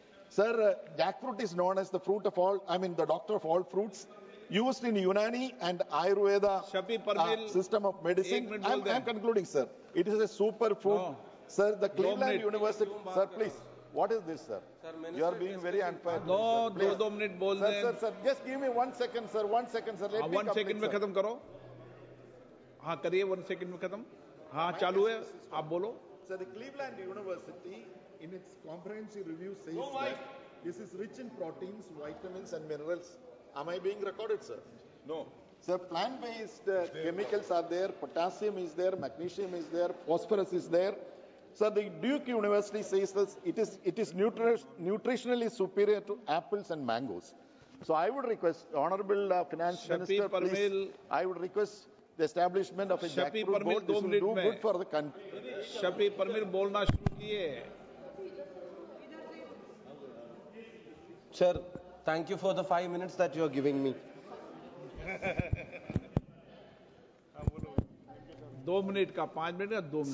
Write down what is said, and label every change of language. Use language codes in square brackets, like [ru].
[en] Sir, jackfruit is known as the the doctor of all fruits, used in Unani and Ayurveda system of medicine. I am concluding, sir. It is a super food. No. Sir, the Cleveland University. Sir, please. What is this, sir? You are being very unfair. [hi] No, 2 minutes बोल दें. [en] Sir, just give me 1 second, sir. 1 second, sir. Let me [hi] 1 second में खत्म करो. हाँ करिए 1 second में खत्म. हाँ चालू है. आप बोलो. [en] Sir, the Cleveland University, in its comprehensive review, says that this is rich in proteins, vitamins, and minerals. Am I being recorded, sir? No. Sir, plant-based chemicals are there. Potassium is there. Magnesium is there. Phosphorus is there. Sir, the Duke University says that it is nutritionally superior to apples and mangoes. So I would request, Honorable Finance Minister, please, I would request the establishment of a jackfruit board. This will do good for the country. [hi] Shafi परमीर बोलना शुरू किए. [en] Sir, thank you for the 5 minutes that you are giving me. [hi] 2 minutes का 5 minutes का 2 minutes.